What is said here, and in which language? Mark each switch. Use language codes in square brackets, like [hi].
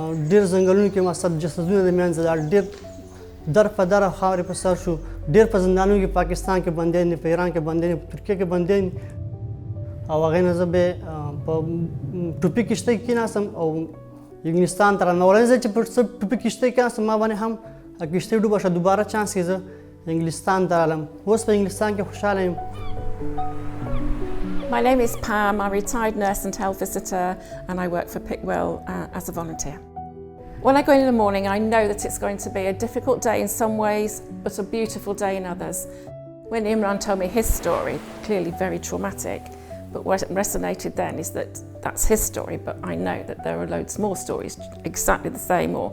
[ps] ډېر ځنګلونو کې مقصد جسدونه د منځه لاړل. ډېر در په در خاورې په سر شو. ډېر په زندانونو کې پاکستان کې بندیان دي، په ایران کې بندیان دي، په ترکیه کې بندیان دي. او هغې نه زه بیا په ټوپي کښتۍ کې کېناستم او انګلستان ته رانه. اولنی ځل چې په ټوپي کښتۍ کېناستم ما باندې هم کښتۍ ډوبه شوه. دوباره چانس کې زه [fa] انگلیستان دارم واسه به انگلیستان که خوشحالم. [en] My name is Pam. I'm a retired nurse and health visitor, and I work for Pickwell as a volunteer. When I go in the morning, I know that it's going to be a difficult day in some ways, but a beautiful day in others. When Imran told me his story, clearly very traumatic, but what resonated then is that that's his story, but I know that there are loads more stories exactly the same.